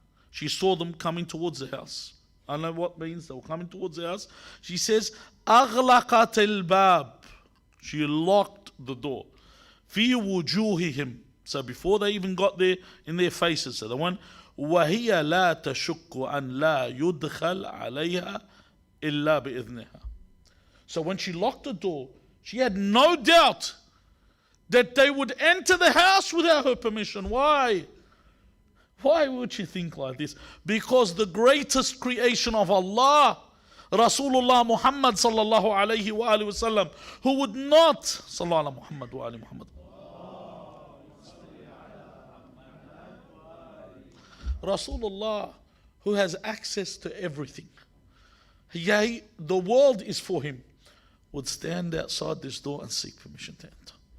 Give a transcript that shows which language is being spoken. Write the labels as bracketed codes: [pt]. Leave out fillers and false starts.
[en] She saw them coming towards the house. I don't know what means they were coming towards the house. She says, [ar] أَغْلَقَتِ الْبَابِ. [en] She locked the door. [ar] فِي وُجُوهِهِمْ. [en] So before they even got there, in their faces. So the one, [ar] وَهِيَ لَا تَشُكُّ أَنْ لَا يُدْخَلْ عَلَيْهَا إِلَّا بِإِذْنِهَا. [en] So when she locked the door, she had no doubt that they would enter the house without her permission. Why? Why would she think like this? Because the greatest creation of Allah, Rasulullah Muhammad sallallahu alayhi wa alihi wasallam, who would not, sallallahu Muhammad wa ali Muhammad, Rasulullah, who has access to everything, yea, the world is for him, would stand outside this door and seek permission to enter.